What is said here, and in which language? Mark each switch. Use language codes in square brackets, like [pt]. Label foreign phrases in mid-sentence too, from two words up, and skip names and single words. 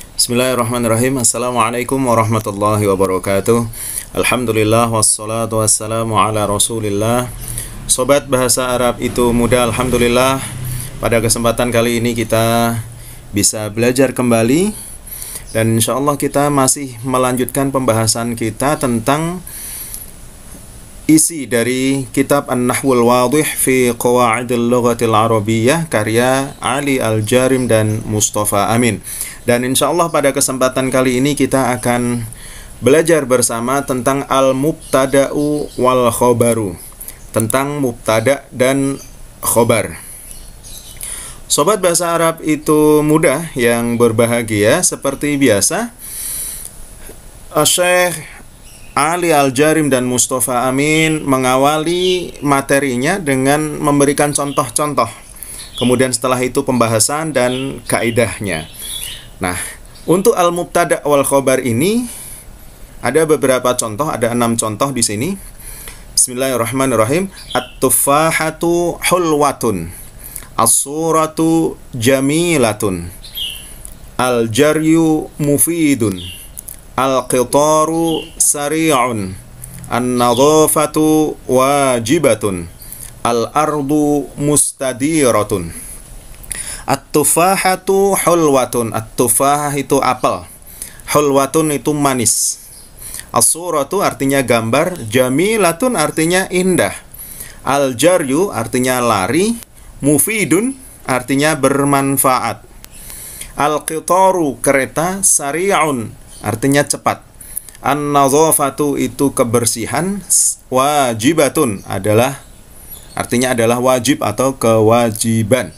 [ar] بسم الله الرحمن الرحيم. السلام عليكم ورحمة الله وبركاته. الحمد لله والصلاة والسلام على رسول الله. [id] Sobat bahasa Arab itu mudah, alhamdulillah. Pada kesempatan kali ini kita bisa belajar kembali, dan insyaallah kita masih melanjutkan pembahasan kita tentang isi dari kitab An-Nahwul Wadih fi Qawaidil Lughatil Arabiyyah karya Ali Al-Jarim dan Mustafa Amin. Dan insyaallah pada kesempatan kali ini kita akan belajar bersama tentang [ar] المبتدأ والخبر, [id] tentang mubtada dan khobar. Sobat bahasa Arab itu mudah yang berbahagia, seperti biasa Syekh Ali Al-Jarim dan Mustafa Amin mengawali materinya dengan memberikan contoh-contoh. Kemudian setelah itu pembahasan dan kaidahnya. Nah, untuk [ar] المبتدأ والخبر [id] ini ada beberapa contoh, ada 6 contoh di sini. [ar] بسم الله الرحمن الرحيم. التفاحة حلوة, الصورة جميلة، الجري مفيد، القطار سريع، النظافة واجبة، الأرض مستديرة. التفاحة حلوة. [id] At-tufahah itu apel, hulwatun itu manis. As-suratu artinya gambar, jamilatun artinya indah, al-jaryu artinya lari, mufidun artinya bermanfaat, al-qitaru kereta, sari'un artinya cepat, an-nadhafatu itu kebersihan, wajibatun artinya adalah wajib atau kewajiban.